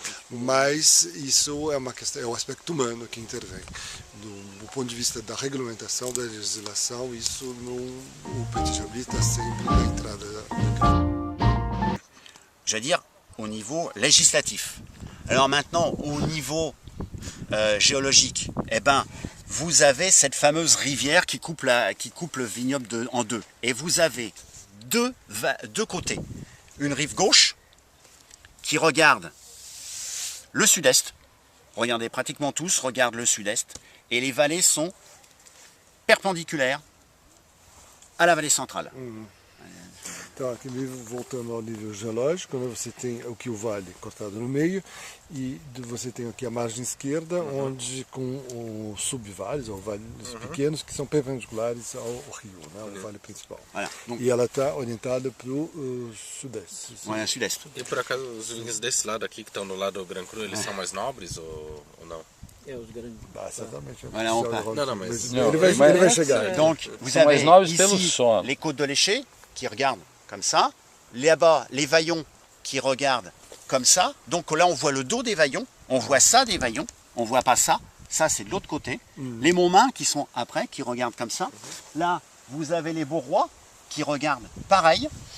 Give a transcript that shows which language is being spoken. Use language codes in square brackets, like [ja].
[pt] Mas isso é uma questão, é o aspecto humano que intervém. Do ponto de vista da regulamentação, da legislação, isso o petit Chablis está sempre na entrada da... [fr] J'allais dire au niveau législatif. Alors maintenant, au niveau géologique, eh ben, vous avez cette fameuse rivière qui coupe le vignoble en deux. Et vous avez deux côtés. Une rive gauche qui regarde le sud-est. Regardez, pratiquement tous regardent le sud-est. Et les vallées sont perpendiculaires à la vallée centrale. [pt] Então, aqui voltando ao nível geológico, né, você tem aqui o vale cortado no meio e você tem aqui a margem esquerda, onde com os subvales, ou vales pequenos, que são perpendiculares ao rio, né, ao vale principal. [fr] Voilà. Donc, [pt] e ela está orientada para o sudeste. [fr] Voilà, sud-est. [pt] E por acaso os vinhos desse lado aqui, que estão do lado do Grand Cru, eles são mais nobres ou não? Os grandes. Certamente. [fr] Voilà, on part. Non, mais... [pt] Ele vai chegar. [fr] Donc, vous avez ici les côtes de l'Éché qui regardent comme ça. Là-bas, les Vaillons qui regardent comme ça. Donc là, on voit le dos des Vaillons. On voit ça des Vaillons. On voit pas ça. Ça, c'est de l'autre côté. Les Montmains qui sont après, qui regardent comme ça. Là, vous avez les Bourrois qui regardent pareil.